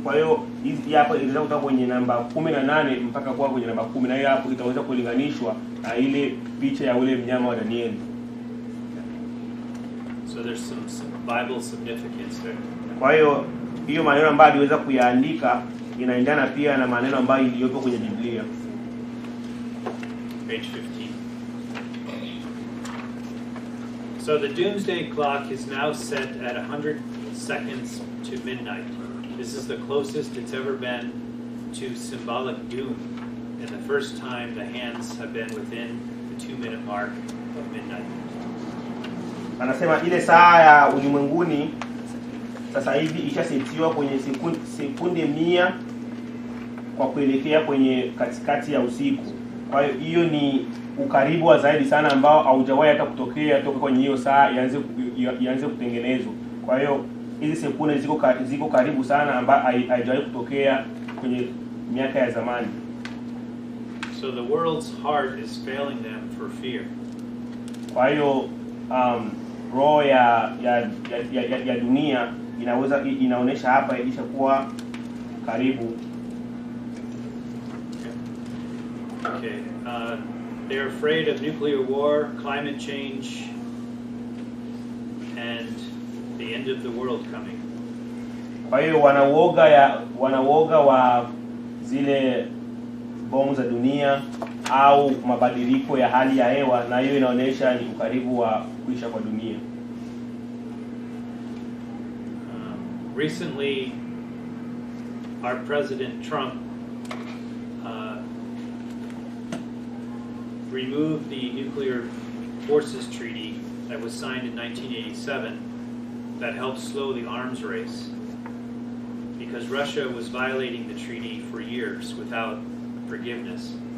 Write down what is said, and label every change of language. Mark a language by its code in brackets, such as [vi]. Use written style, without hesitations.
[sw] Kwa hiyo hizi hapa inaweza kutoka kwenye namba 18 mpaka kwa kwenye namba 10, na hiyo hapo itaweza kulinganishwa na ile picha ya ule mnyama wa Danieli. [en] So there's some Bible significance there. [sw] Kwa hiyo hiyo maneno ambayo aliweza kuyaandika inaendana pia na maneno ambayo iliyopo kwenye Biblia. [en] Page 15. So the doomsday clock is now set at 100 seconds to midnight. This is the closest it's ever been to symbolic doom, and the first time the hands have been within the 2-minute mark of midnight. [sw] Anasema ile saa ya ulimwenguni sasa hivi ishasetiwa kwenye sekunde 100 kwa kuelekea kwenye katikati ya usiku. Kwa hiyo hiyo ni ukaribu wa zaidi sana ambao haujawahi hata kutokea toka kwenye hiyo saa ianze kutengenezwa. Kwa hiyo hizi sekunde ziko karibu sana ambayo haijawahi kutokea kwenye miaka ya zamani. [en] So the world's heart is failing them for fear. [sw] Kwa hiyo roho ya dunia inaonesha hapa ilishakuwa karibu. [en] Okay. They're afraid of nuclear war, climate change, and the end of the world coming. [sw] Kwa hiyo wanauoga wa zile bomu za dunia au mabadiliko ya hali ya hewa, na hiyo inaonesha ni ukaribu wa kuisha kwa dunia. [en] Recently, our President Trump removed the Nuclear Forces Treaty that was signed in 1987 that helped slow the arms race, because Russia was violating the treaty for years without forgiveness.